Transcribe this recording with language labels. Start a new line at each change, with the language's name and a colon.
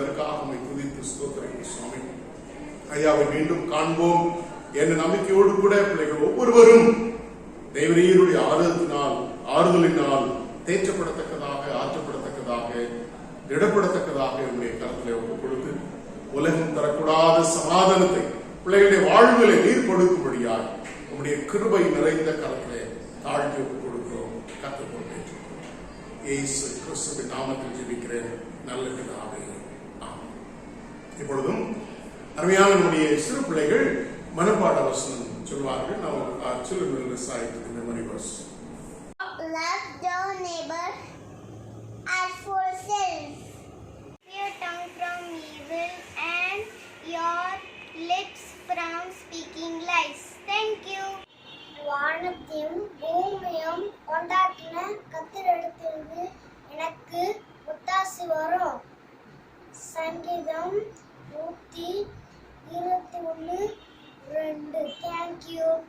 Tamil: அதற்காக உம்மை துதித்து ஸ்தோத்திரிக்கிறோம் சுவாமி. ஐயாவை மீண்டும் காண்போம் என்ற நம்பிக்கையோடு கூட பிள்ளைகள் ஒவ்வொருவரும் தேவரீருடைய ஆறுதலினால் தேற்றப்படத்தக்கதாக, ஆற்றப்படத்தக்கதாக, திடப்படத்தக்கதாக என்னுடைய கருத்திலே ஒப்புக் கொடுத்து உலகம் தரக்கூடாத சமாதானத்தை பிள்ளைகளுடைய வாழ்விலை நீர் கொடுக்கும்படியாக உங்களுடைய கிருபை நிறைந்த கருத்திலே தாழ்த்தி ஒப்புக் கொடுக்கிறோம். கற்றுக் கொண்டேன் இயேசு கிறிஸ்துவின் நாமத்தில் ஜெபிக்கிறேன் நல்ல பிதாவே, ஆமென். இப்பொழுதும் அருமையான நம்முடைய சிறு பிள்ளைகள் மனப்பாட வசனம் சொல்வார்கள்.
English: Now our children will recite the memory verse. Love your neighbor as for self. Your tongue from evil and your lips from speaking lies. Thank you.
Tamil: வானத்தையும் பூமியும் கொண்டாட்டின கர்த்தரிடத்திலிருந்து எனக்கு ஒத்தாசை வரும். சங்கீதம் 121:2.
English: Thank you.